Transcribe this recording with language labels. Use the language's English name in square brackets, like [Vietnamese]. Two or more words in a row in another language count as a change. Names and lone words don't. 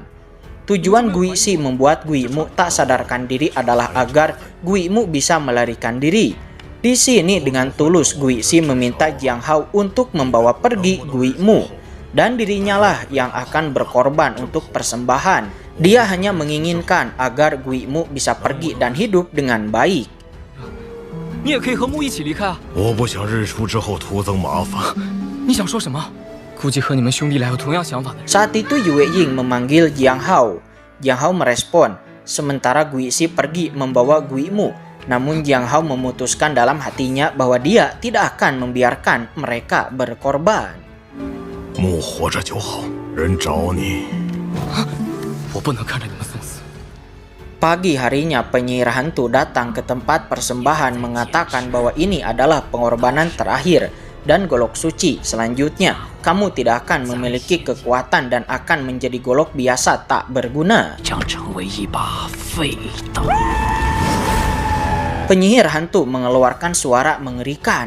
[Indonesian] Tujuan Gui Si membuat Gui Mu tak sadarkan diri adalah agar Gui Mu bisa melarikan diri. Di sini dengan tulus Gui Si meminta Jiang Hao untuk membawa pergi Gui Mu, dan dirinya lah yang akan berkorban untuk persembahan. Dia hanya menginginkan agar Gui Mu bisa pergi dan hidup dengan baik. [Chinese] 你也可以和木一起离开啊！我不想日出之后徒增麻烦。你想说什么？估计和你们兄弟俩有同样想法的人。 [Indonesian] Saat itu Yue Ying memanggil Jiang Hao. Jiang Hao merespon, sementara Gui Si pergi membawa Gui Mu. Namun Jiang Hao memutuskan dalam hatinya bahwa dia tidak akan membiarkan mereka berkorban. [Chinese] 木活着就好，人找你。我不能看着你们送死。 [Indonesian] Pagi harinya penyihir hantu datang ke tempat persembahan mengatakan bahwa ini adalah pengorbanan terakhir dan golok suci selanjutnya. Kamu tidak akan memiliki kekuatan dan akan menjadi golok biasa tak berguna. Penyihir hantu mengeluarkan suara mengerikan.